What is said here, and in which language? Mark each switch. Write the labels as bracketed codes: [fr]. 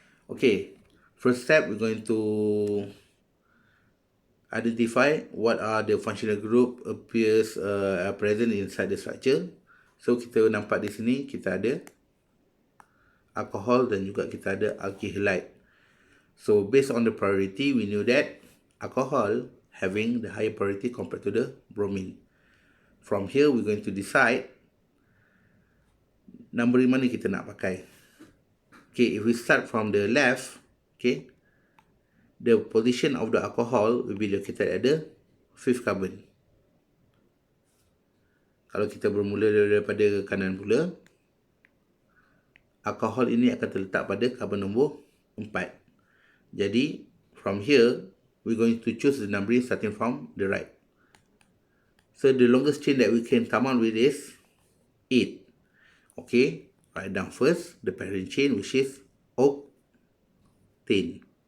[en] Okay, first step, we're going to identify what are the functional group appears present inside the structure. [ms] So, kita nampak di sini, kita ada alcohol dan juga kita ada alkyl halide. [en] So, based on the priority, we knew that alcohol having the higher priority compared to the bromine. From here, we're going to decide numbering [ms] mana kita nak pakai. [en] Okay, if we start from the left, okay, the position of the alcohol will be located at the 5th carbon. [ms] Kalau kita bermula daripada kanan pula, alkohol ini akan terletak pada karbon nombor 4. Jadi, [en] from here, we're going to choose the numbering starting from the right. So, the longest chain that we can come out with is 8. Okay, write down first the parent chain, which is octane.